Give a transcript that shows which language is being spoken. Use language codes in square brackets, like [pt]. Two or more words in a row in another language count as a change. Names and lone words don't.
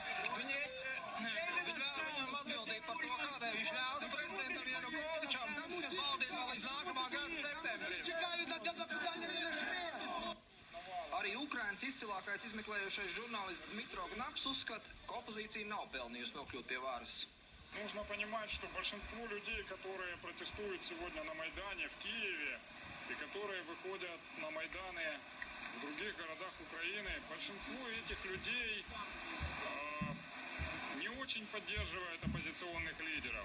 [lv] Viņi vēl viņam atbildību par to, kādēļ viņš ļaus prezidentam Janukovičam valdīt vēl līdz nākamā gada septembrim. Arī Ukrainas izcilākais izmeklējošais žurnālists Dmitro Gnaps uzskata, ka opozīcija nav pelnījusi nokļūt pie varas. [ru] Нужно понимать, что большинство людей, которые протестуют сегодня на Майдане в Киеве и которые выходят на Майданы в других городах Украины, большинство этих людей не очень поддерживает оппозиционных лидеров.